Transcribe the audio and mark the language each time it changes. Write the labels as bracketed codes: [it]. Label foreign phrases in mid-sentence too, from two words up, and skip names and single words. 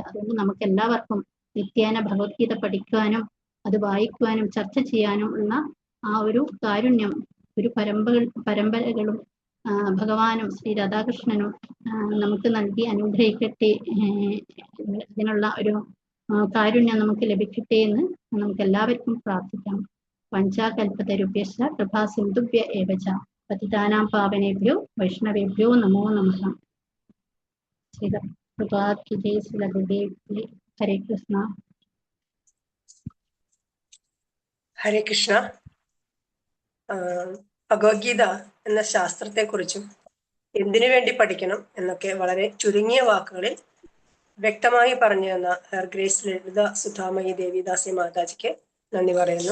[ml] അതുകൊണ്ട് നമുക്ക് എല്ലാവർക്കും നിത്യേന ഭഗവത്ഗീത പഠിക്കാനും അത് വായിക്കുവാനും ചർച്ച ചെയ്യാനും ഉള്ള ആ ഒരു കാരുണ്യം ഒരു പരമ്പരകളും ഭഗവാനും ശ്രീ രാധാകൃഷ്ണനും നമുക്ക് നൽകി അനുഗ്രഹിക്കട്ടെ. ഇതിനുള്ള ഒരു കാരുണ്യം നമുക്ക് ലഭിക്കട്ടെ എന്ന് നമുക്ക് എല്ലാവർക്കും പ്രാർത്ഥിക്കാം. [sa] പഞ്ചാകൽപതരുഭ്യശ്ച കൃപാ സിന്ധുഭ്യ ഏവ ച പതിതാനാം പാവനേഭ്യോ വൈഷ്ണവേഭ്യോ നമോ നമഃ. ശ്രീ പ്രഭാത് [hi] की जय, [sa] ശ്രീ ഗുരുദേവ്. ഹരേ കൃഷ്ണ. ഹരേ കൃഷ്ണ. [ml] ഭഗവത്ഗീത എന്ന ശാസ്ത്രത്തെക്കുറിച്ചും എന്തിനു വേണ്ടി പഠിക്കണം എന്നൊക്കെ വളരെ ചുരുങ്ങിയ വാക്കുകളിൽ വ്യക്തമായി പറഞ്ഞു തന്ന [en] Her Grace [ml] ലളിത സുധാമയി ദേവിദാസി മാതാജിക്ക് നന്ദി പറയുന്നു.